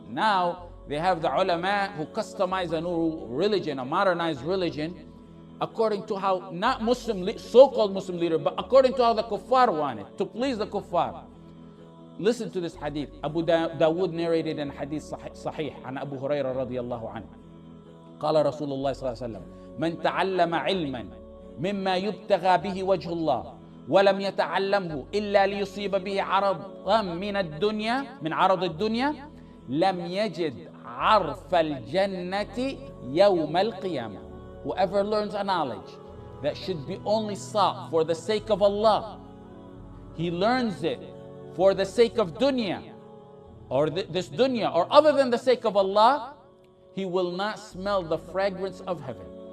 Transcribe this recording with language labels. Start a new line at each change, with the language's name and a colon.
English: Now they have the ulama who customize a new religion, a modernized religion, according to how, not Muslim, so-called Muslim leader, but according to how the kuffar want it, to please the kuffar. Listen to this hadith. Abu Dawood narrated in hadith sahih
Arabic: عن أبو هريرة رضي الله عنه. قال رسول الله صلى الله عليه وسلم: من تعلم علما مما يبتغى به وجه الله ولم يتعلمه إلا ليصيب به عرضا من عرض الدنيا لم يجد عرف الجنة يوم القيامة.
English: Whoever learns a knowledge that should be only sought for the sake of Allah, he learns it for the sake of dunya, or this dunya, or other than the sake of Allah, he will not smell the fragrance of heaven.